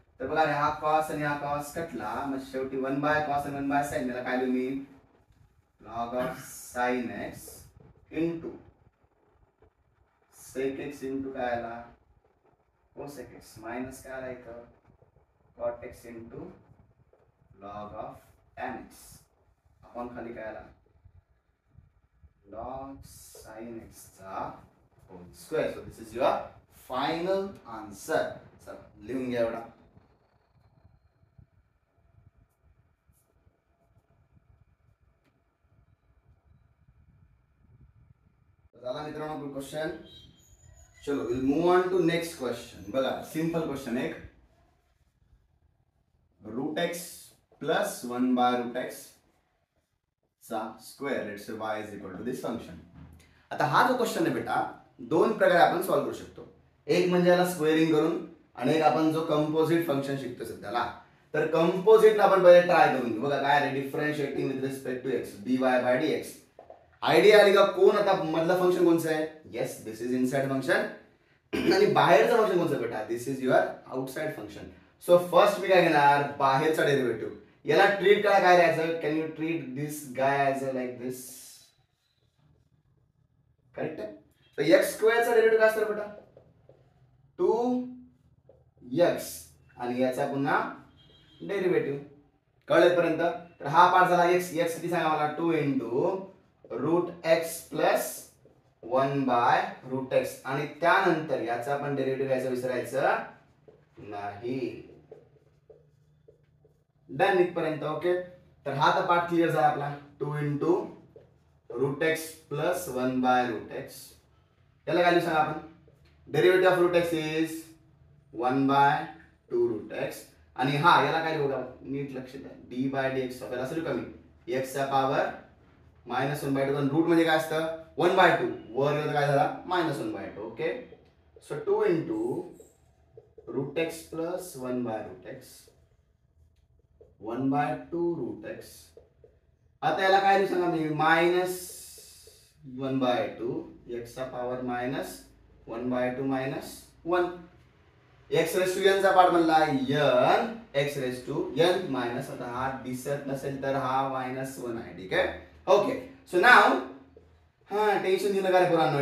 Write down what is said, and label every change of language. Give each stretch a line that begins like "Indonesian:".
Marathi: तर बघा हा cos आणि हा cos कटला, मग शेवटी 1 बाय cos आणि 1 बाय sin मला काय लिहू मी, log of sin x into sec x into काय आला cosec x मायनस काय आला इथं cot x into log of tan x आपण खाली काय आला log sin x चा hole square.
English: So this is your final answer.
Marathi: चला लिहून घ्या एवढा. झाला मित्रांनो क्वेश्चन.
English: चलो will move on to next question.
Marathi: बघा सिंपल क्वेश्चन एक,
English: Root x plus 1 by root x चा square let's say y is equal to this function.
Marathi: आता हा जो क्वेश्चन आहे बेटा दोन प्रकारे आपण सॉल्व करू शकतो. एक म्हणजे याला स्क्वेअरिंग करून आणि एक आपण जो कंपोजिट फंक्शन शिकतो सध्याला. तर कंपोजिटला आपण पहिले ट्राय करून घेऊ. बघा काय आहे,
English: differentiating with respect to x
Marathi: dy bye dx. Idea आली का, कोण आता मधलं फंक्शन कोणचं आहे,
English: yes this is inside function
Marathi: आणि बाहेरचं फंक्शन कोणचं बेटा,
English: This is your outside function.
Marathi: So first मी काय घेणार बाहेरचा डेरिव्हेटिव्ह. याला ट्रीट करा काय राहायचं,
English: can you treat this guy as a like this,
Marathi: correct आहे. तर x स्क्वेअरचा डेरिव्हेटिव्ह काय असतं बेटा 2x आणि याचा पुन्हा डेरिव्हेटिव्ह कळेपर्यंत. तर हा पार्ट झाला x, x किती सांगा मला 2 into route x plus 1 by root x आणि त्यानंतर याचा आपण डेरिव्हेटिव्ह घ्यायचं विसरायचं नाही. डन इथपर्यंत. ओके, तर हा तर पार्ट क्लिअर झाला आपला.
English: 2 into root x plus 1 by root x.
Marathi: याला व्हॅल्यू सांगा आपण.
English: derivative of root x
Marathi: is 1 bye 2 route x आणि हा याला काय लिहू, नीट लक्ष द्या, डी बाय डी एक्स आपल्याला असेल कमी एक्सचा पॉवर -1 बाय 2. पण रूट म्हणजे काय असतं 1 बाय 2, वर गेलं काय झाला -1 bye 2.
English: Okay, so 2 into root x plus 1 by root x 1 by 2 root x.
Marathi: आता याला काय लिहू सांगा मी, -1 बाय 2 एक्सचा power -1 bye 2 -1.
English: X raise to n चा part म्हणला n x raise to n minus.
Marathi: आता हा दिसत नसेल तर हा -1 आहे. ठीक आहे. ओके, सो नाव टेन्शन घेऊ नका रे पोरांनो.